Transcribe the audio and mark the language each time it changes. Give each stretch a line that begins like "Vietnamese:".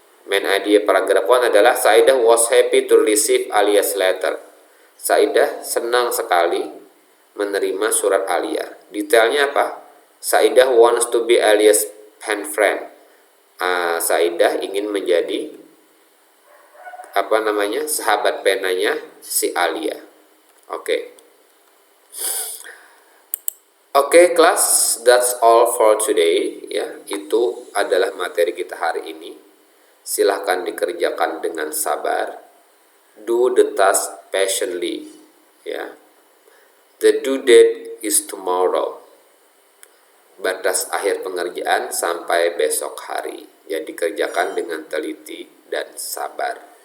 English: Main idea paragraph 1 adalah Saidah was happy to receive Alia's letter.
Indonesian: Saidah senang sekali menerima surat Alia. Detailnya apa?
English: Saidah wants to be Alia's pen friend.
Indonesian: Saidah ingin menjadi sahabat penanya si Alia. Oke. Oke, kelas,
English: that's all for today ya.
Indonesian: Itu adalah materi kita hari ini. Silahkan dikerjakan dengan sabar.
English: Do the task patiently
Indonesian: ya.
English: The due date is tomorrow.
Indonesian: Batas akhir pengerjaan sampai besok hari. Jadi kerjakan dengan teliti dan sabar.